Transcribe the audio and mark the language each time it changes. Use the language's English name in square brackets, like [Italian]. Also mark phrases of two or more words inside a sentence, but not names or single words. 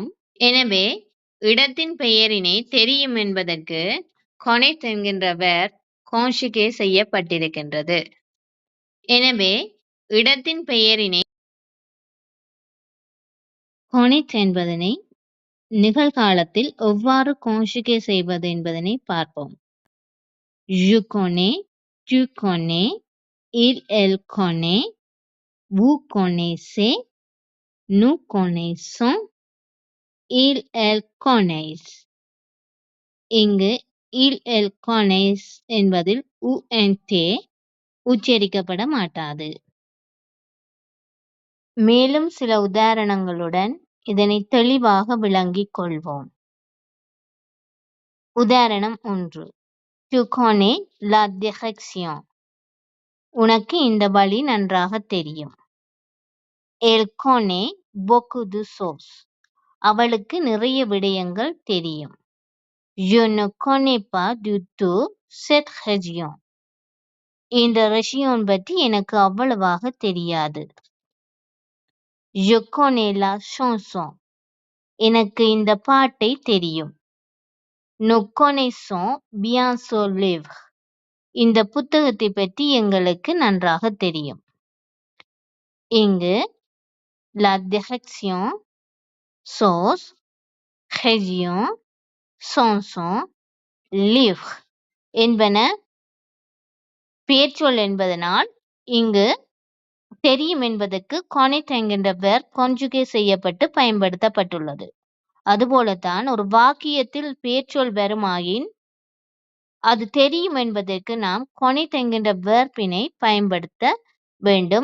[Tamil] எனவே இடத்தின் பெயரினை தெரியும் என்பதற்கு கொனெட் என்கின்ற verb கான்ஜுகே செய்யப்பட்டிருக்கின்றது. எனவே இடத்தின் பெயரினை கொனெட் என்பதனை நிகழ்காலத்தில் எவ்வாறு கான்ஜுகே செய்வது என்பதனை பார்ப்போம். [French] Je connais, tu connais, il, elle connaît, vous connaissez, nous connaissons, il, elle connaissent. [Tamil] இங்கு [French] il, elle connaissent [Tamil] என்பதில் unt உச்சரிக்கப்பட மாட்டாது. மேலும் சில உதாரணங்களுடன் இதனை தெளிவாக விளங்கிக் கொள்வோம். உதாரணம் 1. [French] Tu connais la direction. [Tamil] உனக்கு இந்த வழி நன்றாக தெரியும். [French] Elle connaît beaucoup de choses. [Tamil] அவளுக்கு நிறைய விடயங்கள் தெரியும். [French] Je ne connais pas du tout cette région. [Tamil] இந்த ரெஜியோன் பற்றி எனக்கு அவ்வளவாக தெரியாது. [French] Je connais la chanson. [Tamil] எனக்கு இந்த பாட்டை தெரியும். [French] Nous connaissons bien ce livre. [Tamil] இந்த புத்தகத்தை பற்றி எங்களுக்கு நன்றாக தெரியும். இங்கு [French] la direction, chose, région, chanson, livre [Tamil] என்பன பெயர்ச்சொல் என்பதனால் இங்கு தெரியும் என்பதற்கு கொனெட் என்கின்ற verb கான்ஜுகே செய்யப்பட்டு பயன்படுத்தப்பட்டுள்ளது. அதுபோலத்தான் ஒரு வாக்கியத்தில் பெயர்ச்சொல் வருமாயின் அது தெரியும் என்பதற்கு நாம் கொனெட் என்கின்ற verb-னை பயன்படுத்த வேண்டும்.